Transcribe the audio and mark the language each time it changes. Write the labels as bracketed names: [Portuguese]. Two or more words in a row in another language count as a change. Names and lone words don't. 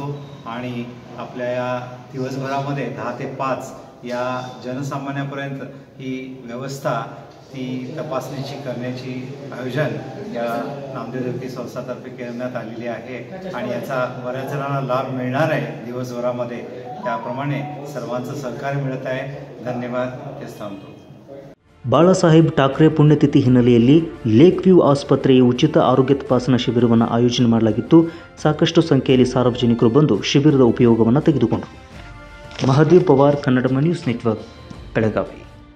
[Marathi] आणि आपल्या या दिवसभरामध्ये 10 ते 5 या जनसामान्यापर्यंत ही व्यवस्था, ती तपासणीची करण्याची आयोजन या नामदेव देवकी संस्थातर्फे करण्यात आलेली आहे आणि याचा बऱ्याच जणांना लाभ मिळणार आहे दिवसभरामध्ये. त्याप्रमाणे सर्वांचं सहकार्य मिळत आहे. धन्यवाद. तेच थांबतो. [Kannada] ಬಾಳಾಸಾಹೇಬ್ ಠಾಕ್ರೆ ಪುಣ್ಯತಿಥಿ ಹಿನ್ನೆಲೆಯಲ್ಲಿ ಲೇಕ್ವ್ಯೂ ಆಸ್ಪತ್ರೆಯ ಉಚಿತ ಆರೋಗ್ಯ ತಪಾಸಣಾ ಶಿಬಿರವನ್ನು ಆಯೋಜನೆ ಮಾಡಲಾಗಿತ್ತು. ಸಾಕಷ್ಟು ಸಂಖ್ಯೆಯಲ್ಲಿ ಸಾರ್ವಜನಿಕರು ಬಂದು ಶಿಬಿರದ ಉಪಯೋಗವನ್ನು ತೆಗೆದುಕೊಂಡರು. ಮಹದೇವ್ ಪವಾರ್, ಕನ್ನಡ ನ್ಯೂಸ್ ನೆಟ್ವರ್ಕ್, ಬೆಳಗಾವಿ.